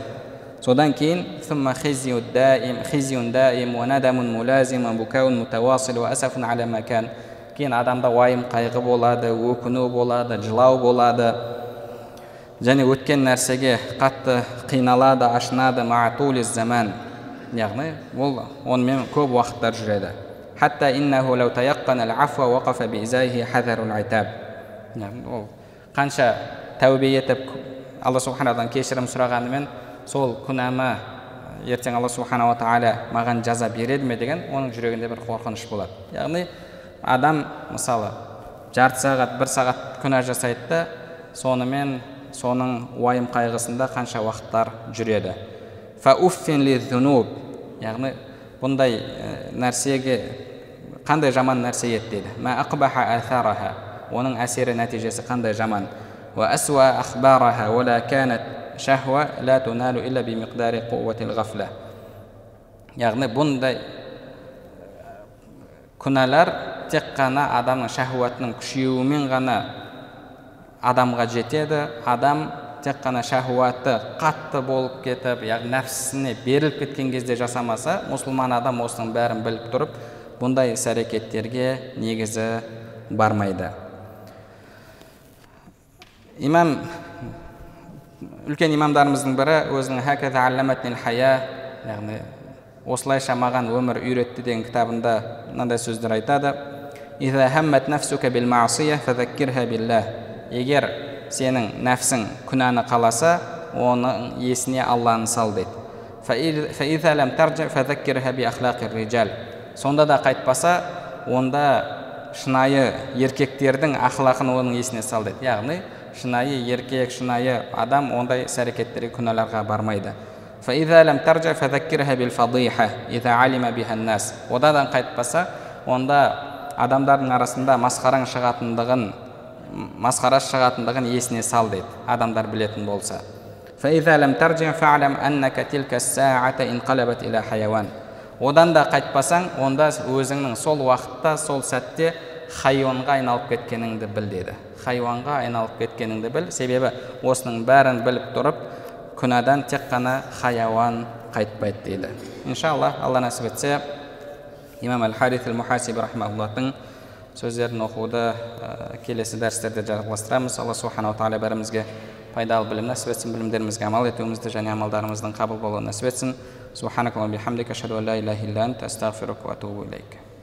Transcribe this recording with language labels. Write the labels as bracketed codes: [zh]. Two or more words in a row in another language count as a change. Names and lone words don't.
[kk] Содан кейін кейін адамда уайым қайғы болады, өкіну болады, жылау болады, және өткен нәрсеге қатты қиналады, ашынады, [ar] مع طول الزمان, [kk] яғни ол онымен көп уақыттар жүреді. [ar] حتى إنه لو تيقن العفو وقف بإزائه حذر العتاب. [kk] Ол қанша тәубе етіп Алла субханадан кешірім сұрағанымен сол күнәмі ертең Алла субханала тағала маған жаза береді ме деген оның жүрегінде бір қорқыныш болады. Яғни адам мысалы жарты сағат, 1 сағат күнә жасайды да, сонымен соның уайым қайғысында қанша уақыттар жүреді. [ar] فأف للذنوب, [kk] яғни бұндай нәрсеге қандай жаман нәрсе еді дейді. [ar] ما أقبح آثارها, [kk] оның әсері нәтижесі қандай жаман. [ar] وأسوأ أخبارها ولا كانت شهوة لا تنال إلا بمقدار قوة الغفلة. [kk] Яғни бұндай күнәлар тек қана адамның шахуатының күшеюімен ғана адамға жетеді. Адам тек қана шахуаты қатты болып кетіп, яғни нәпсісіне беріліп кеткен кезде жасамаса, мұсылман адам осының бәрін біліп тұрып, бұндай іс-әрекеттерге негізі бармайды. Үлкен имамдарымыздың бірі өзінің «Хаказа алламатнил хая», яғни осылайша маған өмір үйретті деген кітабында мынандай сөздер айтады. [ar] «إذا همت نفسك بالمعصية فذكرها بالله». [kk] Егер сенің нәпсің күнәні қаласа, оның есіне Алланы сал дейді. [ar] «فإذا لم ترجع فذكرها بأخلاق الرجال». [kk] Сонда да қайтпаса, онда шынайы еркектердің ақылақын оның есіне сал дейді. Яғни шынайы еркек, шынайы адам ондай іс-әрекеттерге, күнәларға бармайды. [ar] فإذا لم ترجع فذكرها بالفضيحة إذا علم بها الناس. [kk] Одан қайтпаса, онда адамдардың арасында масқара шығатындығын есіне сал дейді, адамдар білетін болса. [ar] فإذا لم ترجع فاعلم أنك تلك الساعة انقلبت إلى حيوان. [kk] Одан да қайтпасаң, онда өзіңнің сол уақытта, сол сәтте хайуанға айналып кеткеніңді біл дейді. Хайуанға айналып кеткеніңді біл, себебі осының бәрін біліп тұрып, күнәдан тек қана хайуан қайтпайды дейді. Иншалла, Алла нәсіп етсе, имам Ал-Харис Ал-Мухасиби рахмауллахтың сөздерін оқуды келесі дәрістерде жалғастырамыз. Алла субханала тағала бәрімізге пайдалы білім нәсіп етсін, білімдерімізге амал етуімізді және амалдарымыздың қабыл болуын нәсіп етсін. [ar] سبحانك اللهم وبحمدك، أشهد أن لا إله إلا أنت، أستغفرك وأتوب إليك.